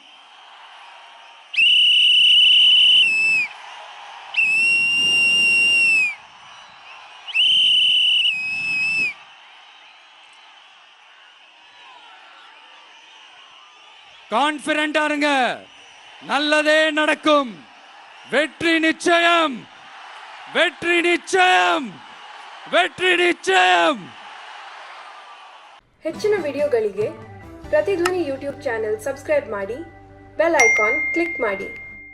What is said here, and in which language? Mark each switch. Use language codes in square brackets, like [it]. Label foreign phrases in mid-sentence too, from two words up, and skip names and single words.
[ta] கான்பிடென்டா இருங்க, நல்லதே நடக்கும். வெற்றி நிச்சயம், வெற்றி நிச்சயம், வெற்றி நிச்சயம். [kn] ಹೆಚ್ಚಿನ ವಿಡಿಯೋಗಳಿಗೆ ಪ್ರತಿಧ್ವನಿ ಯೂಟ್ಯೂಬ್ ಚಾನೆಲ್ ಸಬ್ಸ್ಕ್ರೈಬ್ ಮಾಡಿ, ಬೆಲ್ ಐಕಾನ್ ಕ್ಲಿಕ್ ಮಾಡಿ.